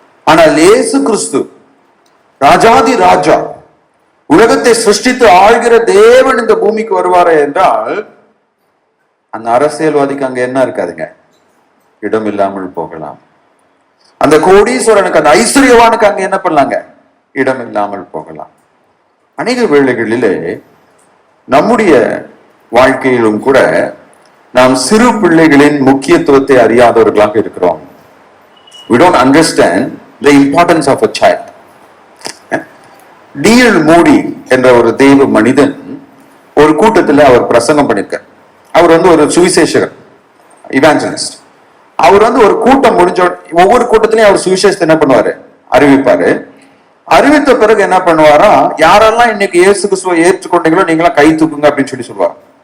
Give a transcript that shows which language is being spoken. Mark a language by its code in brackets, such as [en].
[ta] ஆனால் இயேசு கிறிஸ்து ராஜாதி ராஜா, உலகத்தை சிருஷ்டித்து ஆழ்கிற தேவன் இந்த பூமிக்கு வருவாரே என்றால் அந்த அரசியல்வாதிக்கு அங்க என்ன இருக்காதுங்க, இடம் இல்லாமல் போகலாம். அந்த கோடீஸ்வரனுக்கு, அந்த ஐஸ்வர்யவானுக்கு அங்க என்ன பண்ணலாங்க, இடம் இல்லாமல் போகலாம். அநேக வேளைகளிலே நம்முடைய வாழ்க்கையிலும் கூட நாம் சிறு பிள்ளைகளின் முக்கியத்துவத்தை அறியாதவர்களாக இருக்கிறோம். [en] We don't understand the importance of a child. [ta] D.L. மூடி என்ற ஒரு தெய்வ மனிதன் ஒரு கூட்டத்தில் அவர் பிரசங்கம் பண்ணிருக்கார். அவர் வந்து ஒரு சுவிசேஷகர், இவாஞ்சலிஸ்ட். அவர் வந்து ஒரு கூட்டம் முடிஞ்ச ஒவ்வொரு கூட்டத்திலையும் அவர் சுவிசேஷத்தை என்ன பண்ணுவாரு, அறிவிப்பாரு. அறிவித்த பிறகு என்ன பண்ணுவாரா, யாரெல்லாம் இன்னைக்கு இயேசு கிறிஸ்துவை ஏற்றுக்கொண்டீங்களோ நீங்களாம் கை தூக்குங்க அப்படின்னு சொல்லி சொல்லுவார்.